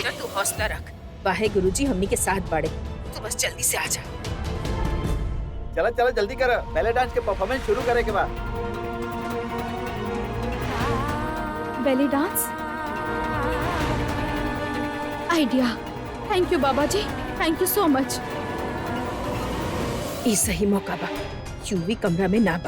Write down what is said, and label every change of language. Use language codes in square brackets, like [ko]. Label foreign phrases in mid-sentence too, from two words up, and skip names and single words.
[bho] पुत्र, तू हौसला रख, वाहे गुरुजी हमनी के साथ बाड़े, तू बस जल्दी से आ जा। चलो चलो जल्दी करो, पहले डांस के परफॉर्मेंस शुरू करे के बाद। [en] belly dance idea, thank you बाबा जी, thank you so much. [bho] ई सही मौका बा, यूवी कमरा में ना बा।